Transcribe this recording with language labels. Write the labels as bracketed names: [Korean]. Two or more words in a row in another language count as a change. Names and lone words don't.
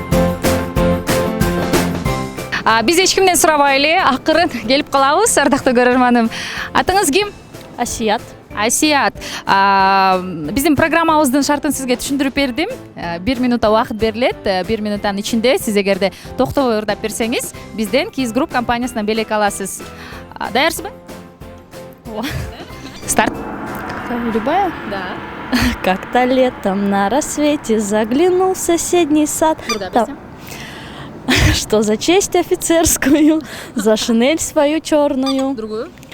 [Kyrgyz] Биз эч кимден сурабайлы, акырын келип калабыз, ардактуу көрөрманым. Атыңыз ким? Асият. Асият. Биздин программабыздын шартын сизге түшүндүрүп бердим. 1 минутта убакыт берилет. 1 минуттан ичинде сиз эгерде токтобой ырдап берсеңиз, бизден Keys Group компаниясынан белек аласыз. Даярсызбы? Старт. [Russian] Любая? Да. Как-то летом на рассвете заглянул в соседний сад. Там- Что за честь офицерскую, за шинель свою черную. Другую.